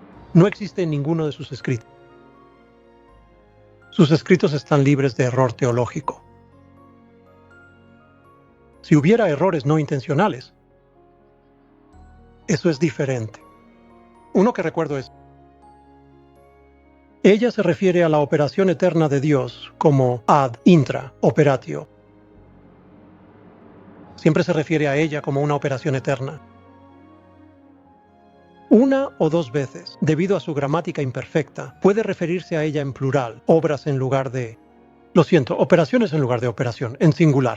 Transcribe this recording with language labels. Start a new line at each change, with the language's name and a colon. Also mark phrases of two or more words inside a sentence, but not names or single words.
Spanish: No existe en ninguno de sus escritos. Sus escritos están libres de error teológico. Si hubiera errores no intencionales, eso es diferente. Uno que recuerdo es: ella se refiere a la operación eterna de Dios como
Latin: ad intra operatio.
Spanish: Siempre se refiere a ella como una operación eterna. Una o dos veces, debido a su gramática imperfecta, puede referirse a ella en plural, obras en lugar de... operaciones en lugar de operación, en singular.